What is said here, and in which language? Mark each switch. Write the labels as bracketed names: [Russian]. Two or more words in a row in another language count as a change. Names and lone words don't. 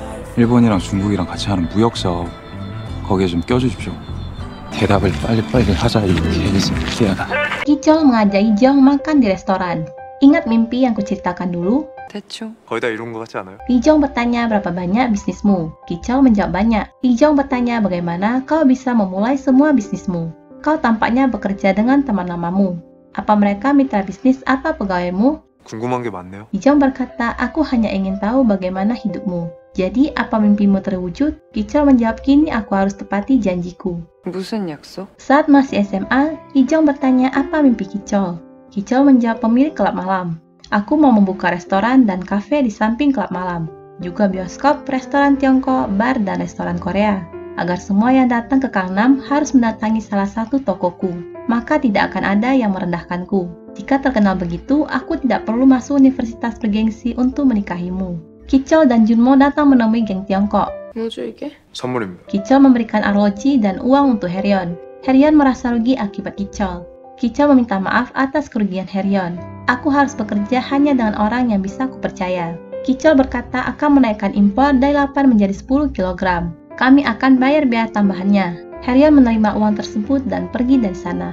[Korean] 일본이랑 중국이랑 같이 하는 무역 사업 거기에 좀 껴주십시오. 대답을 빨리빨리 하자 이 개새끼야. [Indonesian] Kicol mengajak Ijong makan di restoran. Ingat mimpi yang kuceritakan dulu? [Korean] 대충. 거의 다 이룬 것 같지 않아요? [Indonesian] Ijong bertanya berapa banyak bisnismu. Kicol menjawab banyak. Ijong bertanya bagaimana kau bisa memulai semua bisnismu. Kau tampaknya bekerja dengan teman lamamu. Apa mereka mitra bisnis atau pegawaimu? [Korean] 궁금한 게 많네요. [Indonesian] Ijong berkata, aku hanya ingin tahu bagaimana hidupmu. Jadi, apa mimpimu terwujud? Kicol menjawab, kini aku harus tepati janjiku. [Korean] 무슨 약속? [Indonesian] Saat masih SMA, Ijong bertanya apa mimpi Kicol. Kicol menjawab pemilik klub malam. Aku mau membuka restoran dan kafe di samping klub malam. Juga bioskop, restoran Tiongkok, bar, dan restoran Korea. Agar semua yang datang ke Gangnam harus mendatangi salah satu tokoku. Maka tidak akan ada yang merendahkanku. Jika terkenal begitu, aku tidak perlu masuk universitas bergengsi untuk menikahimu. Kicol dan Junmo datang menemui geng Tiongkok. [Korean] 뭐죠 이게? 선물입니다. [Indonesian] Kicol memberikan arloji dan uang untuk Heryeon. Heryeon merasa rugi akibat Kicol. Kicol meminta maaf atas kerugian Heryeon. Aku harus bekerja hanya dengan orang yang bisa kupercaya. Kicol berkata akan menaikkan impor dari 8 menjadi 10 kg. Kami akan bayar biaya tambahannya. Heryeon menerima uang tersebut dan pergi dari sana.